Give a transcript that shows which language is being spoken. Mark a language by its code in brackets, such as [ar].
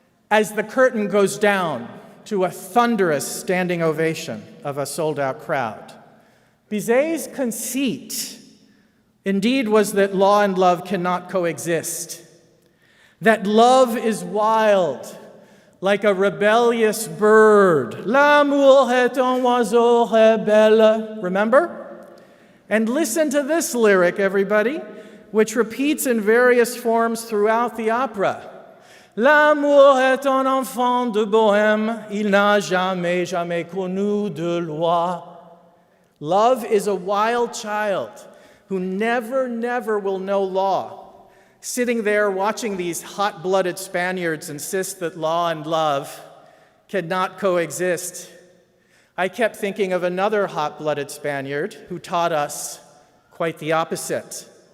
[en] As the curtain goes down to a thunderous standing ovation of a sold-out crowd, Bizet's conceit, indeed, was that law and love cannot coexist, that love is wild, like a rebellious bird. [fr] L'amour est un oiseau rebelle. [en] Remember? And listen to this lyric, everybody, which repeats in various forms throughout the opera. [fr] L'amour est un enfant de bohème, il n'a jamais, jamais connu de loi. [en] Love is a wild child who never, never will know law. Sitting there watching these hot-blooded Spaniards insist that law and love cannot coexist, I kept thinking of another hot-blooded Spaniard who taught us quite the opposite.